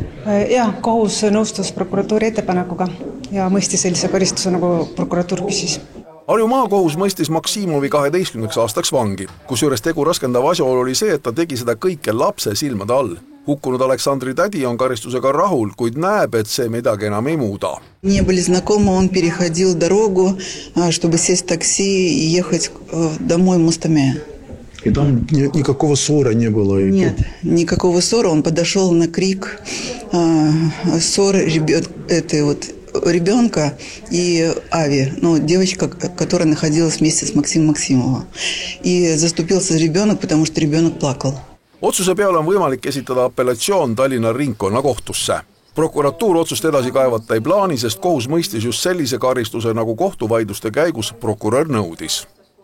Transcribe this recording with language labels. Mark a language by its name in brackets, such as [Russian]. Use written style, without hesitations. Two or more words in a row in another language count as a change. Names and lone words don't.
[Estonian] Jah, kohus nõustus prokuratuuri ettepanekuga ja mõistis sellise karistuse, nagu prokuratuur küsis. Harju maakohus mõistis Maksimovi 12 aastaks vangi, kusjuures tegu raskendav asjaolu oli see, et ta tegi seda kõike lapse silmade all. Hukkunud Aleksandri tädi on karistusega rahul, kuid näeb, et see midagi enam ei muuda. [Russian] Не были знакомы, он переходил дорогу, чтобы сесть в такси и ехать домой в Мостаме. И там никакого ссора не было? Нет, никакого ссора. Он подошел на крик ссоры ребенка и Ави, девочка, которая находилась вместе с Максимом Максимовым. И заступился за ребенок, потому что ребенок плакал. [Estonian] Otsuse peale on võimalik esitada apellatsioon Tallinna ringkonna kohtusse. Prokuratuur otsust edasi kaevata ei plaani, sest kohus mõistis just sellise karistuse, nagu kohtuvaidluste käigus prokurör nõudis.